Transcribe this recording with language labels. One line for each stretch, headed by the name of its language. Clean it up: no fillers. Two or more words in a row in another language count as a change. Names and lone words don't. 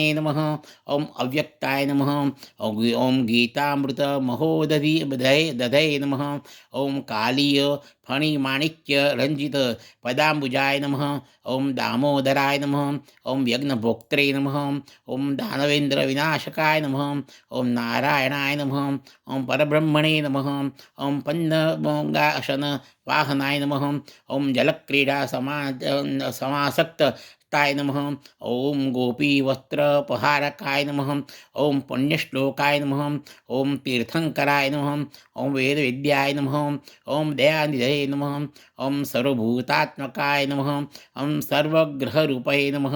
Sanskrit: नमः, ओम अव्यक्ताय नमः, ओम गीतामृत महोदधे नमः, ओम कालीय फणिमाणिक्य रंजित पदांबुजाय नमः, ओम दामोदराय नमः, ओम यज्ञभोक्त्रे नमः, ओम दानवेन्द्र विनाशकाय नमः, ओम नारायणाय नमः, ओम परब्रह्मणे नमः, ओम पन्नगंगासन वाहनाय नमः, ओम जलक्रीडा समासक्त हस्ताय नमः। ॐ गोपीवस्त्रपहारकाय नमः। ॐ पुण्यश्लोकाय नमः। ॐ तीर्थङ्कराय नमः। ॐ वेदविद्याय नमः। ॐ दयानिधये नमः। ॐ सर्वभूतात्मकाय नमः। ॐ सर्वग्रहरूपाय नमः।